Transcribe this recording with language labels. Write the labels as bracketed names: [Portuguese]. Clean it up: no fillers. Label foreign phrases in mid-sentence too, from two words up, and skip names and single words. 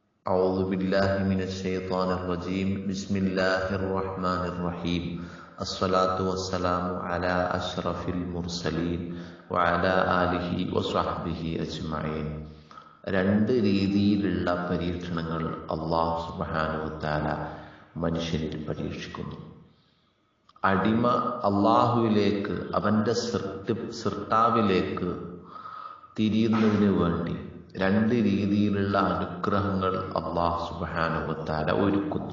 [Arabic] أعوذ بالله من الشيطان الرجيم بسم الله الرحمن الرحيم الصلاة والسلام على أشرف المرسلين وعلى آله وصحبه أجمعين. [Malayalam] രണ്ട് രീതിയിലുള്ള പരീക്ഷണങ്ങൾ അല്ലാഹു [Arabic] سبحانه وتعالى [Malayalam] മനുഷ്യനിൽ പരീക്ഷിക്കുന്നു. അടിമ അല്ലാഹുവിലേക്ക്, അവന്റെ സൃഷ്ടാവിലേക്ക് തിരിയുന്നതിന് വേണ്ടി രണ്ട് രീതിയിലുള്ള അനുഗ്രഹങ്ങൾ അല്ലാഹു [Arabic] سبحانه وتعالى [Malayalam] ഒരുക്കുന്നു.